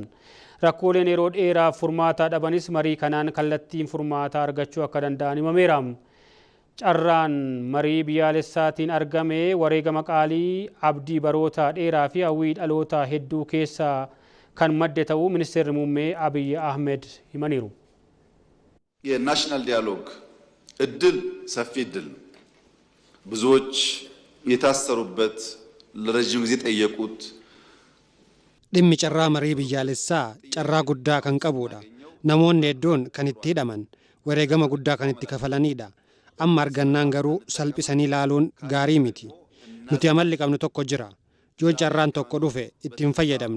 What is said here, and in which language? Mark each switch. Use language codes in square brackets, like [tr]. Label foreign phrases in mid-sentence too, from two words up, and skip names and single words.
[om] Rakkooleen yeroo dheeraaf furmaata dhabanis marii kanaan kallattiin furmaata argachuu akka danda'an himameera. Carraan marii biyyaalessaatiin argame wareegama qaalii abdii baroota dheeraa fi hawwii dhaloota hedduu keessaa kan madde ta'uu ministeerri muummee Abiyyi Ahmed himaniiru. [en] national dialogue [am] እድል ሰፊ እድል ነው። ብዙዎች የታሰሩበት ለረጅም ጊዜ ጠየቁት [om] dhimmi carraa marii biyyaalessaa carraa guddaa kan qabudha. Namoonni hedduun kan itti hidhaman wareegama guddaa kan itti kafalanidha. Amma argannaan garuu salphisanii ilaaluun gaarii miti. Nuti amalli qabnu tokko jira. Yoo carraan tokko dhufe ittiin fayyadamnu.